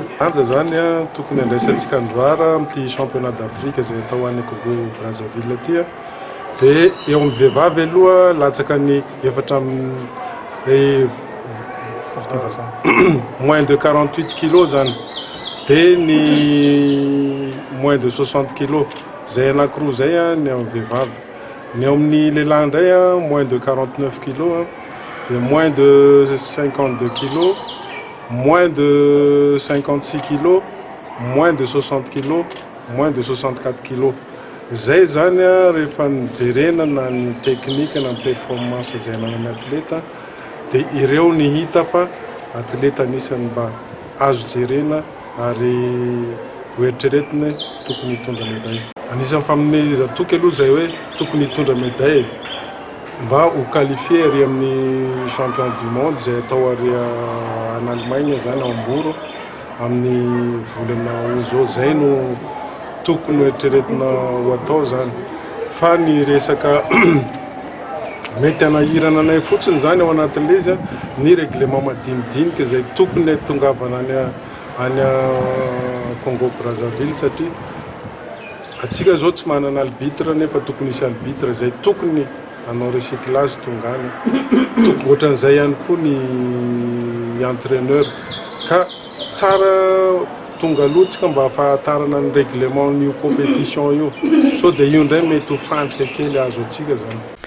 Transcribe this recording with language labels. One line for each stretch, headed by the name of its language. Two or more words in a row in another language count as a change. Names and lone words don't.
Malagasy: anja zany tokony andraisantsika androara amin'ity
French: championnat d'Afrique
Malagasy: izay atao any Congo Brazzaville aty dia eo amin'ny vehivavy aloha latsaka ny efatra amin'ny
French: moins de 48 kilos
Malagasy: zany dia ny
French: moins de 60 kilos
Malagasy: zay anankiroa zay ny amin'ny vehivavy ny eo amin'ny lehilahy indray
French: moins de 49 kilos et moins de 52 kilos, moins de 56 kilos, moins de 60 kilos, moins de 64 kilos.
Malagasy: Zay zany rehefa nijerena na ny teknika na ny performance zay nanana atleta dia ireo ny hita fa atleta anisany mba azo jerena ary hoeritreretina tokony hitondra médaille. Anisan'ny fanomezatoky aloha zay hoe tokony hitondra médaille mba ho qualifié ary amin'ny
French: champion du monde
Malagasy: zay atao ary
French: en Allemagne
Malagasy: zany Hambourg amin'ny volana ozo zay no tokony hoeritreretina ho atao zany fa ny resaka mety hanahirana anay fotsiny zany ao anatin'ilay izy ny règlement madinidinika zay tokony tongavana any Congo Brazzaville satria atsika zao tsy manana arbitre nefa tokony hisy arbitre zay tokony hanao recyclage tongany tokony ohatran'izay ihany koa ny entraîneur ka tsara tonga alohatsika mba ahafantarana ny règlement n'io compétition io sao dia io indray mety ho fandrika kely azo atsika zany.